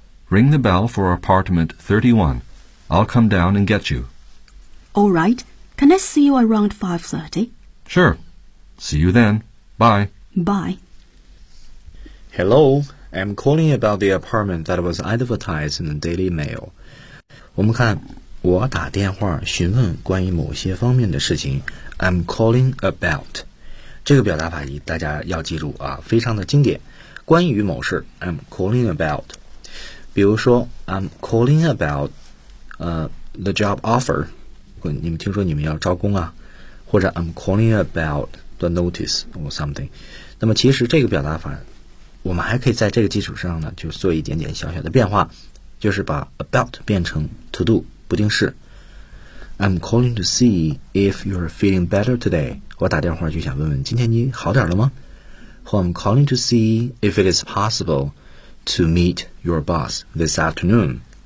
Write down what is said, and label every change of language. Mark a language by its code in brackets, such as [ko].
[en] Ring the bell for apartment 31. I'll come down and get you. All right. Can I see you around 5:30? Sure. See you then. Bye. Bye. Hello. I'm calling about the apartment that was advertised in the Daily Mail. [zh] 我们看，我打电话询问关于某些方面的事情。 [en] I'm calling about. [zh] 这个表达法大家要记住啊，非常的经典。关于某事 [en] ，I'm calling about. [zh] 比如说 [en] ，I'm calling about, the job offer. [zh] 你们听说你们要招工啊？ [en] 或者 I'm calling about the notice or something. [zh] 那么其实这个表达法，我们还可以在这个基础上呢，就做一点点小小的变化，就是把 about 变成 to do 不定式。 [en] I'm calling to see if you're feeling better today. [zh] 我打电话就想问问今天你好点了吗？ [en] 或 I'm calling to see if it is possible to meet your boss this afternoon.